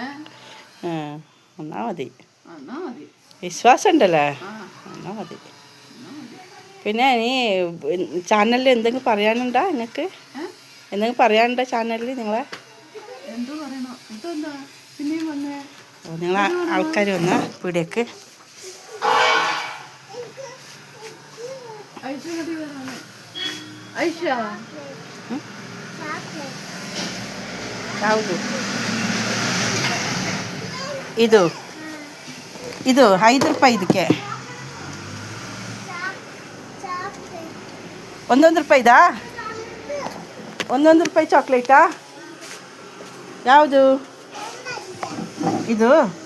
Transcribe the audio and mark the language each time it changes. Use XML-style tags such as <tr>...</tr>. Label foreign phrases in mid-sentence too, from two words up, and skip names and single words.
<ml>എന്നാ മതി, വിശ്വാസം ഉണ്ടല്ലേ? എന്നാ മതി. പിന്നെ നീ ചാനലിൽ എന്തെങ്കിലും പറയാനുണ്ടോ? നിങ്ങൾക്ക് എന്തെങ്കിലും പറയാനുണ്ടോ ചാനലിൽ നിങ്ങളെ? ഓ, നിങ്ങളെ ആൾക്കാർ വന്ന പീടിയേക്ക്.</ml> <kn>ಇದು ಇದು 5 ರೂಪಾಯಿ ಇದಕ್ಕೆ. 1 ರೂಪಾಯಿದಾ? 1 ರೂಪಾಯಿ ಚಾಕ್ಲೇಟಾ? ಯಾವುದು ಇದು?</kn>